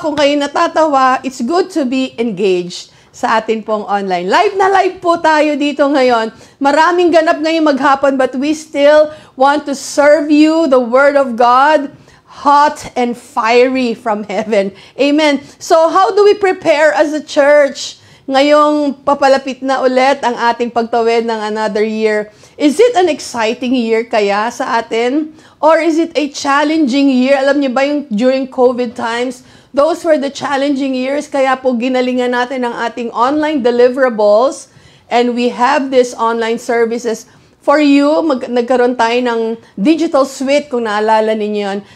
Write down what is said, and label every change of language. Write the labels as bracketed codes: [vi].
[tl] Kung kayo natatawa, [en] it's good to be engaged [tl] sa atin pong online. Live na live po tayo dito ngayon. Maraming ganap ngayong maghapon, [en] but we still want to serve you the Word of God, hot and fiery from heaven. Amen. So how do we prepare as a church? [tl] Ngayong papalapit na ulit ang ating pagtawid ng [en] another year. Is it an exciting year [tl] kaya sa atin? [en] Or is it a challenging year? Alam niyo ba yung during COVID times, those were the challenging years. [tl] Kaya po ginalingan natin ang ating online deliverables. [en] And we have these online services for you. [tl] Nagkaroon tayo ng digital suite kung naalala ninyo yun.